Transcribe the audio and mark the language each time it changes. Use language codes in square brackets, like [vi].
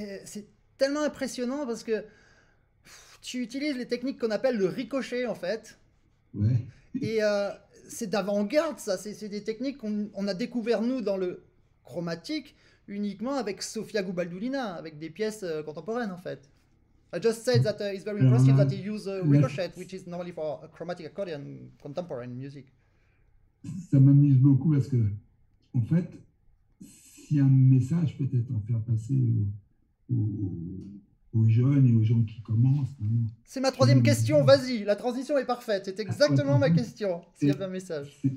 [fr] C'est tellement impressionnant parce que tu utilises les techniques qu'on appelle le ricochet en fait. Ouais. Et c'est d'avant-garde ça. C'est des techniques qu'on a découvert nous dans le chromatique uniquement avec Sofia Gubaldulina, avec des pièces contemporaines en fait. [en] I just said that it's very impressive that he used ricochet, which is normally for a chromatic accordion contemporary music. [fr] Ça m'amuse beaucoup parce que, en fait, si un message peut être en faire passer aux jeunes et aux gens qui commencent. C'est ma troisième question, vas-y, la transition est parfaite, c'est exactement ma question, s'il y avait un message.